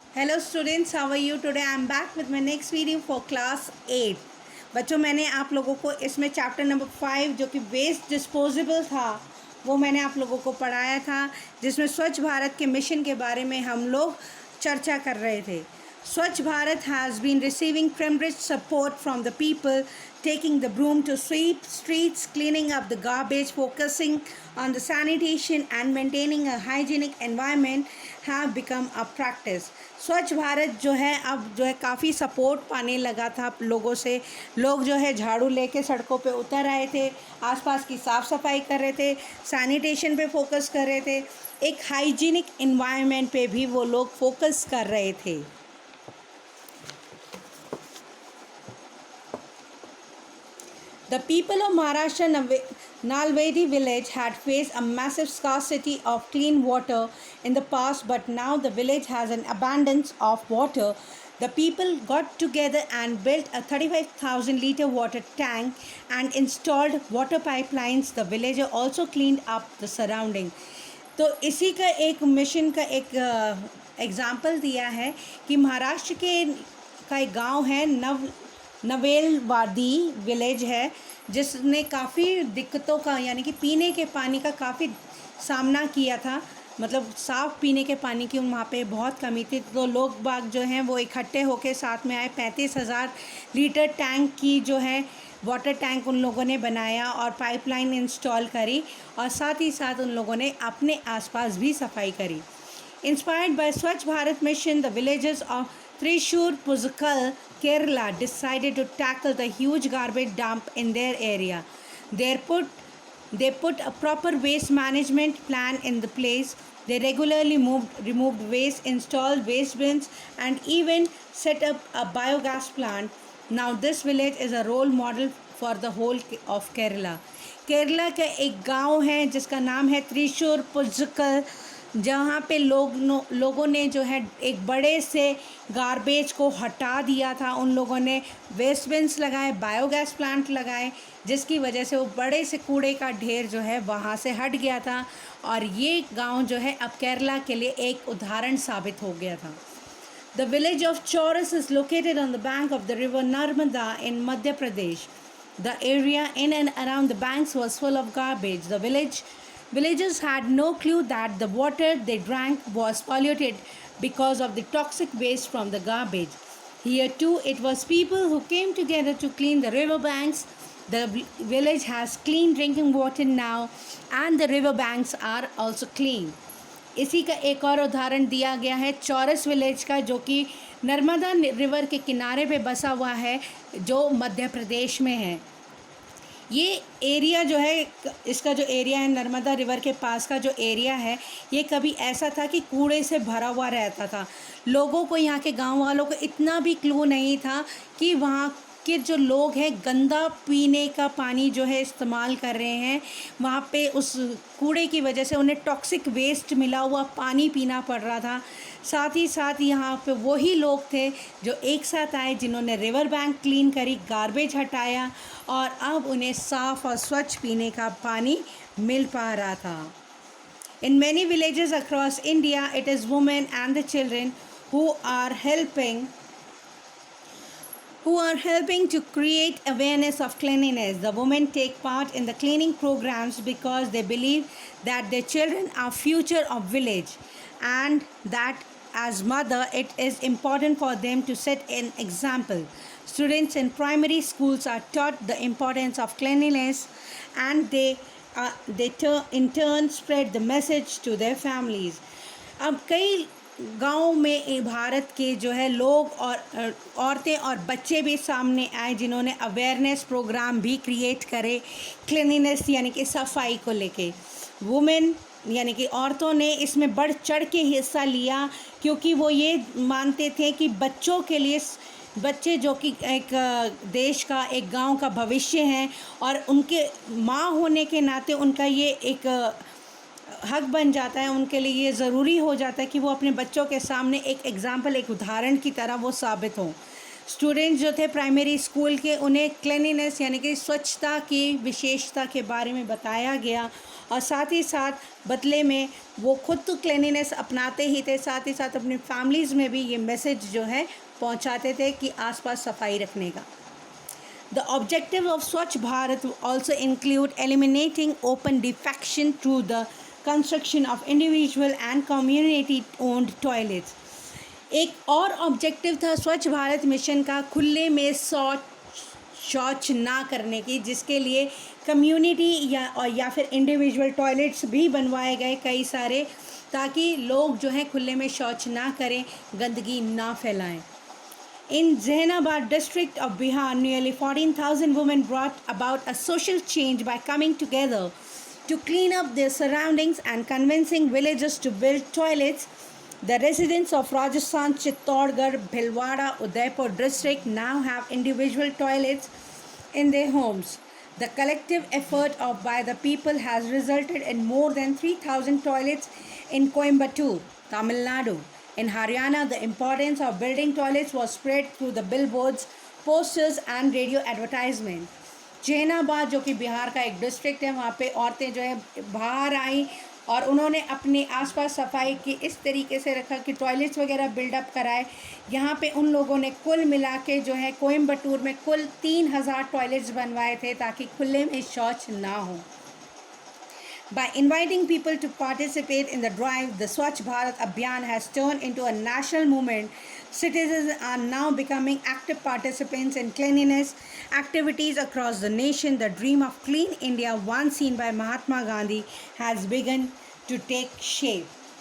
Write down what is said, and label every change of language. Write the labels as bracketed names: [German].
[English] Hello students, how are you? Today I am back with my next video for class 8. [Hindi] बच्चों, मैंने आप लोगों को इसमें चैप्टर नंबर 5 जो कि वेस्ट डिस्पोजेबल था वो मैंने आप लोगों को पढ़ाया था, जिसमें स्वच्छ भारत के मिशन के बारे में हम लोग चर्चा कर रहे थे. [English] Swachh Bharat has been receiving tremendous support from the people, taking the broom to sweep streets, cleaning up the garbage, focusing on the sanitation and maintaining a hygienic environment have become a practice. [Hindi] स्वच्छ भारत जो है अब जो है काफ़ी support पाने लगा था लोगों से. लोग जो है झाड़ू लेके सड़कों पे उतर आए थे, आसपास की साफ़ सफाई कर रहे थे, सैनिटेशन पे फोकस कर रहे थे, एक हाइजीनिक एनवायरनमेंट पे भी वो लोग फोकस कर रहे थे. [English] The people of Maharashtra Nalvedi village had faced a massive scarcity of clean water in the past, but now the village has an abundance of water. The people got together and built a 35,000 liter water tank and installed water pipelines. The villager also cleaned up the surrounding. [Hindi] तो इसी का एक mission का एक example दिया है कि महाराष्ट्र के का एक गांव है नवेलवादी विलेज है, जिसने काफ़ी दिक्कतों का यानी कि पीने के पानी का काफ़ी सामना किया था. मतलब साफ़ पीने के पानी की वहाँ पे बहुत कमी थी. तो लोग बाग जो हैं वो इकट्ठे होकर साथ में आए. 35,000 लीटर टैंक की जो है वाटर टैंक उन लोगों ने बनाया और पाइपलाइन इंस्टॉल करी, और साथ ही साथ उन लोगों ने अपने आसपास भी सफाई करी. [English] Inspired by Swachh Bharat mission, the villagers of Thrissur, Puzzukal, Kerala decided to tackle the huge garbage dump in their area. They put a proper waste management plan in the place. They regularly removed waste, installed waste bins, and even set up a biogas plant. Now this village is a role model for the whole of Kerala. [Hindi] Kerala का एक गांव है जिसका नाम है त्रिशूर पुज्जकल, जहाँ पे लोगों ने जो है एक बड़े से गार्बेज को हटा दिया था. उन लोगों ने वेस्ट बिन्स लगाए, बायोगैस प्लांट लगाए, जिसकी वजह से वो बड़े से कूड़े का ढेर जो है वहाँ से हट गया था. और ये गांव जो है अब केरला के लिए एक उदाहरण साबित हो गया था. [English] The village of Chauras is located on the bank of the river Narmada in Madhya Pradesh. The area in and around the banks was full of garbage. The villagers had no clue that the water they drank was polluted because of the toxic waste from the garbage. Here too, it was people who came together to clean the river banks. The village has clean drinking water now, and the river banks are also clean. [Hindi] इसी का एक और उदाहरण दिया गया है चौरस village का, जो कि नर्मदा रिवर के किनारे पे बसा हुआ है, जो मध्य प्रदेश में है. ये एरिया जो है, इसका जो एरिया है नर्मदा रिवर के पास का जो एरिया है, ये कभी ऐसा था कि कूड़े से भरा हुआ रहता था. लोगों को, यहाँ के गांव वालों को इतना भी क्लू नहीं था कि वहाँ के जो लोग हैं गंदा पीने का पानी जो है इस्तेमाल कर रहे हैं. वहाँ पे उस कूड़े की वजह से उन्हें टॉक्सिक वेस्ट मिला हुआ पानी पीना पड़ रहा था. साथ ही साथ यहाँ पे वही लोग थे जो एक साथ आए, जिन्होंने रिवर बैंक क्लीन करी, गार्बेज हटाया, और अब उन्हें साफ़ और स्वच्छ पीने का पानी मिल पा रहा था. [English] In many villages across India, it is women and the children who are helping to create awareness of cleanliness. The women take part in the cleaning programs because they believe that their children are future of village, and that as mother it is important for them to set an example. Students in primary schools are taught the importance of cleanliness, and they in turn spread the message to their families. [Hindi] अब कई गाँव में भारत के जो है लोग और औरतें और बच्चे भी सामने आए, जिन्होंने अवेयरनेस प्रोग्राम भी क्रिएट करे क्लीनिनेस यानी कि सफाई को लेके. वुमेन यानी कि औरतों ने इसमें बढ़ चढ़ के हिस्सा लिया, क्योंकि वो ये मानते थे कि बच्चों के लिए, बच्चे जो कि एक देश का, एक गांव का भविष्य हैं, और उनके माँ होने के नाते उनका ये एक हक बन जाता है, उनके लिए ये ज़रूरी हो जाता है कि वो अपने बच्चों के सामने एक एग्ज़ाम्पल, एक उदाहरण की तरह वो साबित हों. स्टूडेंट्स जो थे प्राइमरी स्कूल के, उन्हें क्लीनिनेस यानी कि स्वच्छता की विशेषता के बारे में बताया गया, और साथ ही साथ बदले में वो खुद तो क्लीनिनेस अपनाते ही थे, साथ ही साथ अपनी फैमिलीज़ में भी ये मैसेज जो है पहुंचाते थे कि आसपास सफाई रखने का। [English] The objective of Swachh Bharat also include eliminating open defecation through the construction of individual and community-owned toilets. [Hindi] एक और ऑब्जेक्टिव था स्वच्छ भारत मिशन का खुले में शौच ना करने की, जिसके लिए कम्युनिटी या फिर इंडिविजुअल टॉयलेट्स भी बनवाए गए कई सारे, ताकि लोग जो हैं खुले में शौच ना करें, गंदगी ना फैलाएं। [English] In Jehanabad district of Bihar, nearly 14,000 women brought about a social change by coming together to clean up their surroundings and convincing villagers to build toilets. The residents of Rajasthan, Chittorgarh, Bhilwara, Udaipur district now have individual toilets in their homes. The collective effort by the people has resulted in more than 3,000 toilets in Coimbatore, Tamil Nadu. In Haryana, the importance of building toilets was spread through the billboards, posters and radio advertisement. [Hindi] Jainabad जो कि बिहार का एक district है, वहाँ पे औरतें जो है बाहर आई और उन्होंने अपने आसपास सफाई की इस तरीके से रखा कि टॉयलेट्स वगैरह बिल्डअप कराए। यहाँ पे उन लोगों ने कुल मिला के जो है कोयम्बटूर में कुल 3,000 टॉयलेट्स बनवाए थे ताकि खुले में शौच ना हो। [English] By inviting people to participate in the drive, the Swachh Bharat Abhiyan has turned into a national movement. Citizens are now becoming active participants in cleanliness activities across the nation. The dream of Clean India, once seen by Mahatma Gandhi, has begun to take shape.